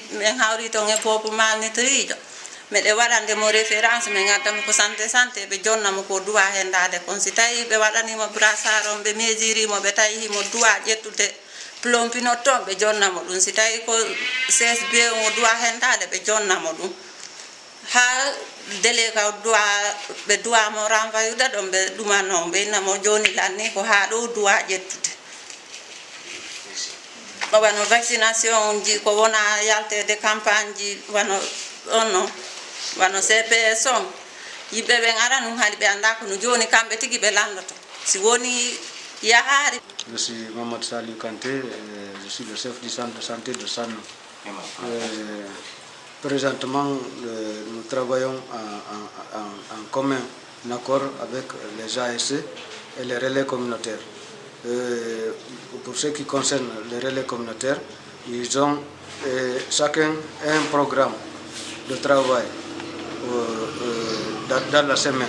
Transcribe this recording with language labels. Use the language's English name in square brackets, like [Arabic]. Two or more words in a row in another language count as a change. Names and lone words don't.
[Fula] min hawri ton e peuple malnutrijo miɗe waɗandemo référence min gaddamo ko santé ɓe jonnamo ko duwa hendade kon si tawi ɓe waɗanimo brassard on ɓe mesurimo ɓe tawi himo duwa ƴettude plompinot toon ɓe jonnamo ɗum si tawi ko CSB o duwa hendade ɓe jonnamo ɗum ha délai ka duwa ɓe duwamo renvoyude ɗon ɓe ɗumano ɓe innamo joni lanni ko ha ɗo duwa ƴettude wano vaccination ji ko wona yaltede campagne ji wano on wano CPS on yimɓe ɓen ara num haali ɓe anda kono joni kamɓe tigui ɓe landoto si woni yahari. [French] Je suis Mamadou Salih Kanté, je suis le chef du centre de santé de Sanno. Présentement, nous travaillons en commun accord avec les ASC et les relais communautaires. Pour ce qui concerne les relais communautaires, ils ont chacun un programme de travail dans la semaine.